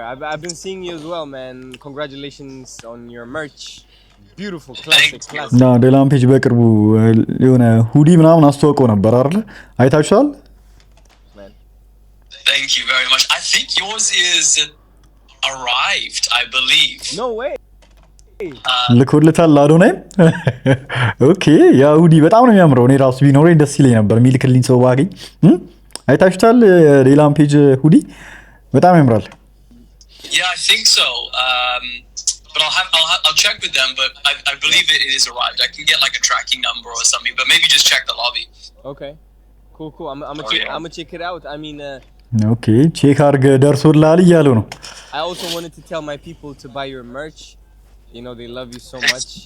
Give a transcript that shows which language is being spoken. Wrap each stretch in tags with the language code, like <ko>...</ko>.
<en>I've been seeing you as well, man. Congratulations on your merch. Beautiful, classic.</en> <am>ና ዴላምፔጅ በቅርቡ የሆነ ሁዲ ምናምን አስተዋውቀው ነበር አይደል አይታችኋል</am> <en>Thank you very much. I think yours is arrived, I believe. No way.</en> <am>ልኮልታል አዶናይ ኦኬ ያ ሁዲ በጣም ነው የሚያምረው እኔ ራሱ ቢኖረኝ ደስ ይለኝ ነበር ሚልክልኝ ሰው ባገኝ አይታችኋል ዴላምፔጅ ሁዲ በጣም ያምራል</am> <en>Yeah, I think so. But I'll check with them, but I believe it is arrived. I can get like a tracking number or something, but maybe just check the lobby. Okay. Cool. I'm gonna check it out. I mean</en> <am>okay, check አርገ ደርሶላል እያለው ነው</am> <en>I also wanted to tell my people to buy your merch. You know they love you so much.</en>